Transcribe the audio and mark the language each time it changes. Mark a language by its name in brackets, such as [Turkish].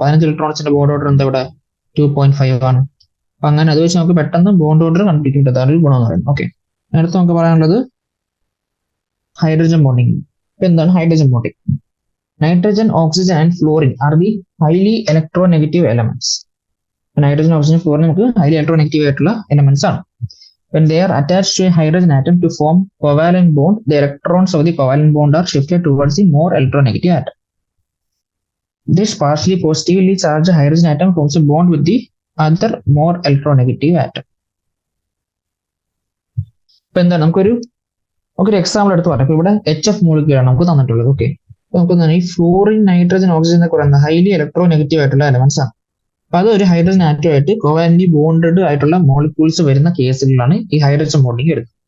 [Malayalam] 15 ഇലക്ട്രോൺസിന്റെ bond order എന്താ ഇവിടെ 2.5 ആണ്. അപ്പൊ അങ്ങനെ അത് വെച്ച് നമുക്ക് പെട്ടെന്ന് ബോണ്ട് ഓർഡർ കണ്ടുപിടിക്കും. അതാണ് ഒരു ഗുണം എന്ന് പറയുന്നത്. ഓക്കെ, അടുത്ത് നമുക്ക് പറയാനുള്ളത് ഹൈഡ്രജൻ ബോണ്ടിങ്. എന്താണ് hydrogen bonding? [English] Nitrogen, oxygen and fluorine are the highly electronegative elements. [Malayalam] Nitrogen, oxygen, florin നമുക്ക് ഹൈലി ഇലക്ട്രോനെഗറ്റീവ് ആയിട്ടുള്ള എലമെന്റ്സ് ആണ്. [English] When they are attached to a hydrogen atom to form covalent bond, the electrons of the covalent bond are shifted towards the more electronegative atom. This partially positively charged hydrogen atom forms a bond with the other more electronegative atom. [Malayalam] ഇപ്പൊ എന്താണ് നമുക്കൊരു example എടുത്ത് പറയാം. ഇപ്പൊ ഇവിടെ HF molecule ആണ് നമുക്ക് തന്നിട്ടുള്ളത്. ഓക്കെ, നമുക്ക് ഈ ഫ്ലോറിൻ, നൈട്രജൻ, ഓക്സിജൻ എന്നൊക്കെ പറയുന്ന ഹൈലി ഇലക്ട്രോനെഗറ്റീവ് ആയിട്ടുള്ള എലമെന്റ്സ് ആണ്. അപ്പൊ അത് ഒരു ഹൈഡ്രജൻ ആറ്റമായിട്ട് കോവാലന്റ്ലി ബോണ്ടഡ് ആയിട്ടുള്ള മോളിക്യൂൾസ് വരുന്ന കേസുകളാണ് ഈ ഹൈഡ്രജൻ ബോണ്ടിങ് എടുക്കുന്നത്.